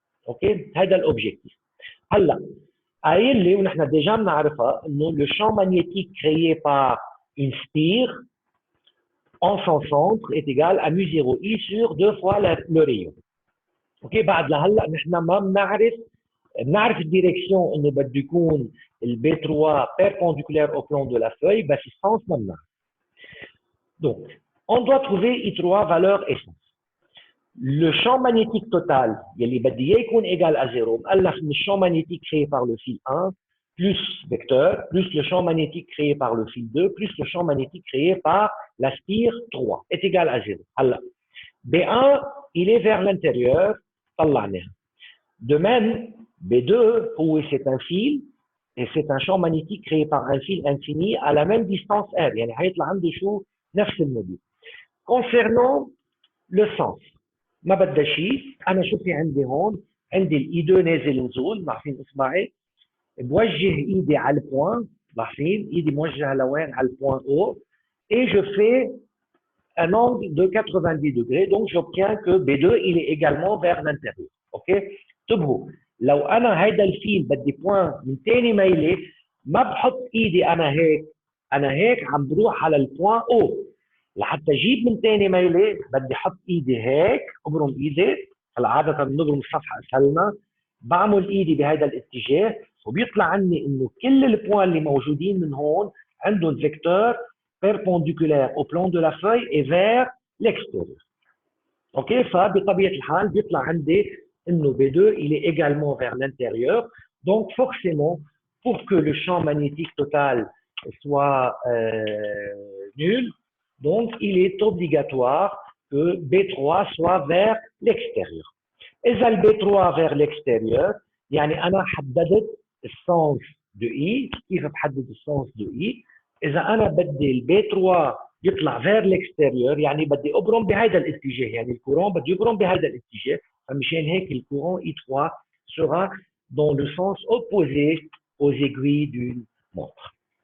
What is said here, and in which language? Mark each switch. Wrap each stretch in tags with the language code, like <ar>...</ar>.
<fr>Ok, c'est l'objectif.</fr> <ar>هلا قايل لي ونحن ديجا بنعرفها انه</ar> <fr>le champ magnétique créé par une spire en son centre est égal à mu0I sur 2 fois le rayon.</fr> <ar>اوكي، بعد لهلا نحن ما بنعرف الديريكسيون انه بده يكون البي 3</ar> <fr>perpendiculaire au plan de la feuille،</fr> <ar>بس السنس ما بنعرف.</ar> <fr>Donc on doit trouver I3 valeur essence. Le champ magnétique total</fr> <ar>يلي بدي اياه يكون</ar> <fr>égal à 0،</fr> <ar>مؤلف من</ar> <fr>الشامp magnétique créé par le fil 1 plus vecteur plus le champ magnétique créé par le fil 2 plus le champ magnétique créé par la spire 3 est égal à 0. هلا B1 il est vers l'intérieur،</fr> <ar>طلعناها.</ar> <fr>De même B2 هو c'est un fil et c'est un champ magnétique créé par un fil infini à la même distance R،</fr> <ar>يعني هيطلع عنده شو؟ نفس الموديل.</ar> <fr>Concernant</fr> <ar>لو سونس ما بدها شيء. انا شو في عندي هون؟ عندي الاي 2 نازل نزول، لاحظين اصبعي بوجه ايدي على البوان، لاحظين ايدي موجهه لوين؟ على البوان او،</ar> <fr>et je fais un angle de 90 degrés, donc j'obtiens que B2 il est également vers l'intérieur.</fr> <ar>OK؟ انتبهوا، لو انا هيدا الفيل بدي بوان من ثاني ميله، ما بحط ايدي انا هيك، انا هيك عم بروح على البوان او، لحتى اجيب من ثاني ميله بدي احط ايدي هيك، ابرم ايدي، هلا عاده بنبرم الصفحه اسهلنا، بعمل ايدي بهذا الاتجاه، وبيطلع عندي انه كل البوان اللي موجودين من هون عندهم فيكتور</ar> <fr>perpendiculaire au plan de la feuille et vers l'extérieur. OK?</fr> <ar>فبطبيعه الحال بيطلع عندي انه B2</ar> <fr>il est également vers l'intérieur. Donc forcément, pour que le champ magnétique total soit nul, donc il est obligatoire que B3 soit vers l'extérieur.</fr> <ar>إذا ال B3</ar> <fr>vers l'extérieur</fr> <ar>يعني أنا حددت السنس دو إي. كيف بحدد السنس دو إي؟ إذا أنا بدي ال B3 يطلع</ar> <fr>vers l'extérieur</fr> <ar>يعني بدي أبرم بهذا الاتجاه، يعني الكورون بده يبرم بهذا الاتجاه، فمشان هيك الكورون I3</ar> <fr>sera dans le sens opposé aux aiguilles d'une montre.</fr>